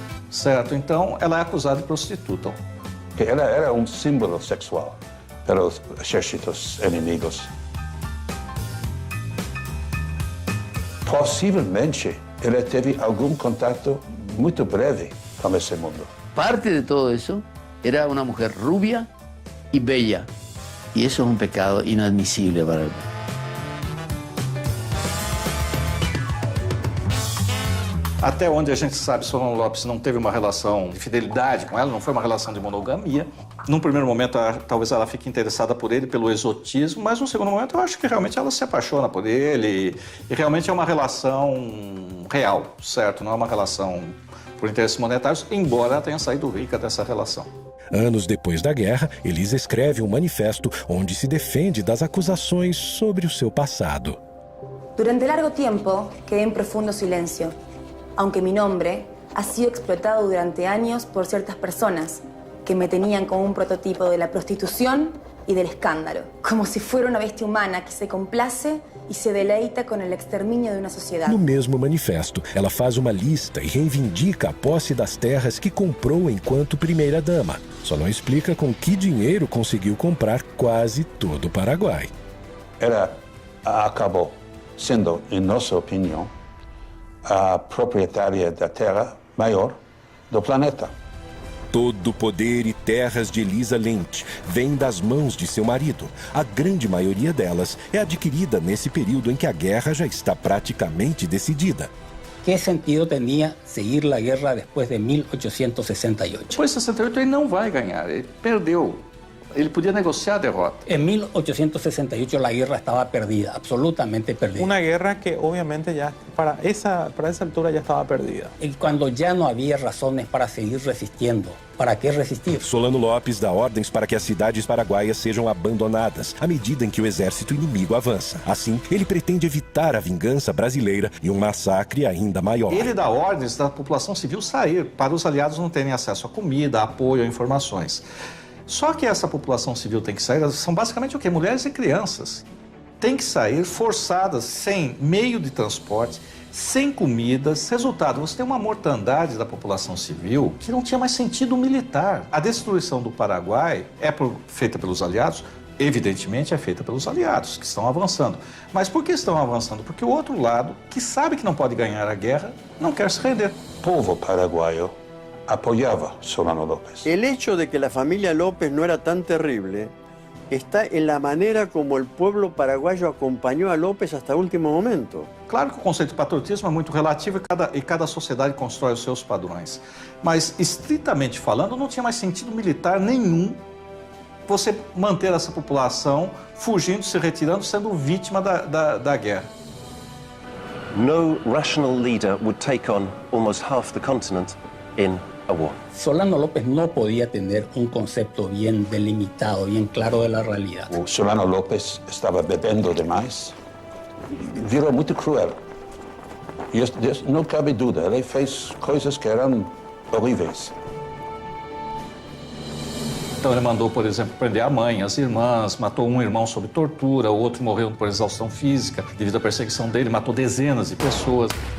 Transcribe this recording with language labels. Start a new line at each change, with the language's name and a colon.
Portuguese: Certo, então ela é acusada de prostituta. Ela era um símbolo sexual para os exércitos inimigos. Possivelmente, ela teve algum contato muito breve com esse mundo.
Spanish: Parte de todo eso era una mujer rubia y bella. Y eso es un pecado inadmisible para el mundo.
Portuguese: Até onde a gente sabe, Solano Lopes não teve uma relação de fidelidade com ela, não foi uma relação de monogamia. Num primeiro momento, talvez ela fique interessada por ele, pelo exotismo, mas num segundo momento eu acho que realmente ela se apaixona por ele e realmente é uma relação real, certo? Não é uma relação por interesses monetários, embora ela tenha saído rica dessa relação. Anos depois da guerra, Elisa escreve um manifesto onde se defende das acusações sobre o seu passado.
Spanish: Durante largo tiempo quedé en profundo silencio, aunque mi nombre ha sido explotado durante años por ciertas personas que me tenían como un prototipo de la prostitución y del escándalo, como si fuera una bestia humana que se complace
Portuguese: e se deleita com o extermínio de uma sociedade. No mesmo manifesto, ela faz uma lista e reivindica a posse das terras que comprou enquanto primeira-dama. Só não explica com que dinheiro conseguiu comprar quase todo o Paraguai. Ela acabou sendo, em nossa opinião, a proprietária da terra maior do planeta. Todo o poder e terras de Elisa Lynch vem das mãos de seu marido. A grande maioria delas é adquirida nesse período em que a guerra já está praticamente decidida. Que sentido tinha seguir a guerra depois de 1868? Depois de 68 ele não vai ganhar, ele perdeu. Ele podia negociar a derrota.
Spanish: En 1868 la guerra estaba perdida, absolutamente perdida. Una guerra que obviamente ya para esa altura ya estaba perdida. Y cuando ya no había razones para seguir resistiendo, ¿para qué resistir?
Portuguese: Solano Lopes dá ordens para que as cidades paraguaias sejam abandonadas à medida em que o exército inimigo avança. Assim, ele pretende evitar a vingança brasileira e um massacre ainda maior. Ele dá ordens da população civil sair, para os aliados não terem acesso a comida, a apoio, a informações. Só que essa população civil tem que sair, são basicamente o quê? Mulheres e crianças. Tem que sair forçadas, sem meio de transporte, sem comidas. Resultado, você tem uma mortandade da população civil que não tinha mais sentido militar. A destruição do Paraguai é feita pelos aliados? Evidentemente é feita pelos aliados, que estão avançando. Mas por que estão avançando? Porque o outro lado, que sabe que não pode ganhar a guerra, não quer se render. O povo paraguaio
Spanish: apoyaba
Portuguese: Solano López.
Spanish: El hecho de que la familia López no era tan terrible está en la manera como el pueblo paraguayo acompañó a López hasta el último momento.
Portuguese: Claro que o conceito de patriotismo é muito relativo e cada sociedade constrói os seus padrões. Mas, estritamente falando, não tinha mais sentido militar nenhum você manter essa população fugindo, se retirando, sendo vítima da guerra.
English: No rational leader would take on almost half the continent in a war.
Spanish: Solano López no podía tener un concepto bien delimitado, bien claro de la realidad.
Portuguese: O Solano López estava bebendo demais, virou muito cruel. E não cabe dúvida, ele fez coisas que eram horríveis. Então ele mandou, por exemplo, prender a mãe, as irmãs, matou um irmão sob tortura, o outro morreu por exaustão física devido à perseguição dele, matou dezenas de pessoas.